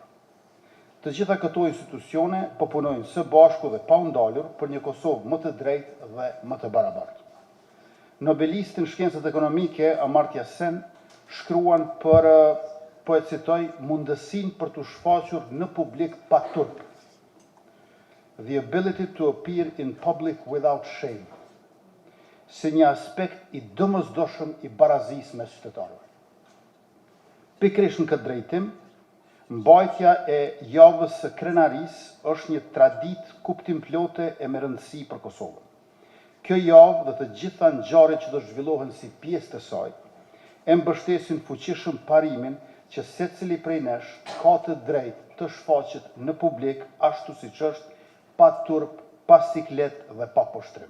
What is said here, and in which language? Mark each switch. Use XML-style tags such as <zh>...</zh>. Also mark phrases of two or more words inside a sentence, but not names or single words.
<sq>Të gjitha këto institucione po punojnë së bashku dhe pa u ndalur për një Kosovë më të drejtë dhe më të barabartë. Nobelistin shkencët ekonomike Amartya Sen shkruan për, po e citoj, mundësinë për të shfaqur në publik pa turp.</sq> <en>The ability to appear in public without shame,</en> <sq>si një aspekt i domosdoshëm i barazisë mes qytetarëve. Pikërisht në këtë drejtim, mbajtja e javës së krenarisë është një traditë kuptimplote e me rëndësi për Kosovën. Kjo javë dhe të gjitha ngjarjet që do zhvillohen si pjesë të saj, e mbështesin fuqishëm parimin që secili prej nesh ka të drejtë të shfaqet në publik ashtu siç është, pa turp, pa siklet dhe pa poshtrim.</sq>